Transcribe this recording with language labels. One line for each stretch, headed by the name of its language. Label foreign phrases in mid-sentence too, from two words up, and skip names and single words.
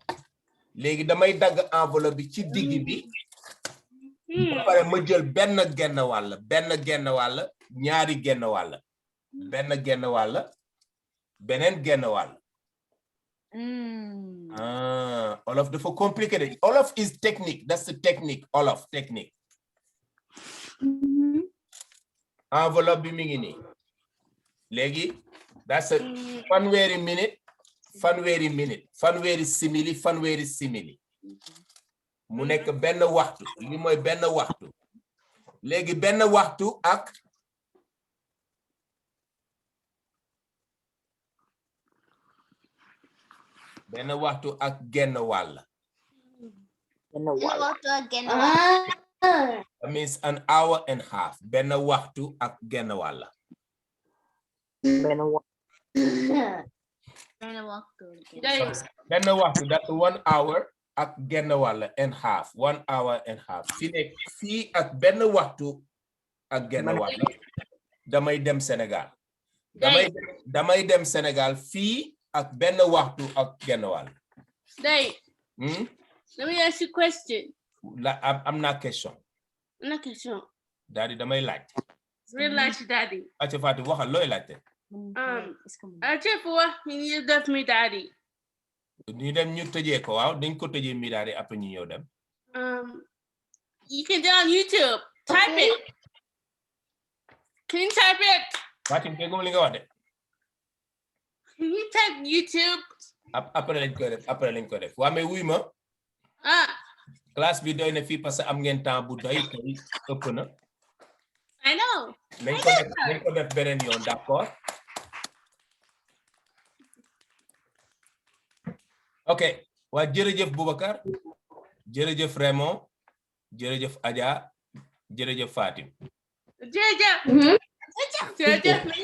Wolof: Léegi damay dagg enveloppe bi ci digg bi. Ba pare ma jël benn genn wàll. Ñaari genn wàll. Benn genn wàll. Beneen genn wàll. Olof dafa compliqué de.
English: Olof is technique. That's the technique. Olof technique.
Wolof: Enveloppe bi mi ngi nii.
English: Léegi that's a fanweeri minute.
Wolof: Fanweeri simili. Mu nekk benn waxtu. Li mooy benn waxtu. Léegi benn waxtu ak genn wàll.
English: That means an hour and half.
Wolof: Benn waxtu ak genn wàll. Benn waxtu
English: that's 1 hour
Wolof: ak genn wàll
English: and half. 1 hour and half.
Wolof: Fii ak benn waxtu ak genn wàll. Damay dem Sénégal. Damay dem Sénégal fii ak benn waxtu ak genn wàll. Dave.
English: Let me ask you a question.
Wolof: Am na question. Daddy damay laaj. Real laaj Daddy. Aca Fatou waxal looy laajte. Chef wax ñu def mi Daddy. Ñu dem ñu tëjee ko waaw dañ ko tëjee mi Daddy après ñu ñëw dem.
English: You can do on YouTube. Type it. Can you type it?
Wolof: Fatou dégguma li nga wax de.
English: Can you type YouTube?
Wolof: Après lañ ko def. Waa mais wuy ma. Classe bi doy na fii
French: parce que
Wolof: am ngeen temps bu doy tey ëpp na.
English: I know.
Wolof: Nañ ko def beneen yoon d'accord. Ok waa jërëjëf Boubacar jërëjëf Raymond jërëjëf Adja jërëjëf Fatim. Jërëjëf.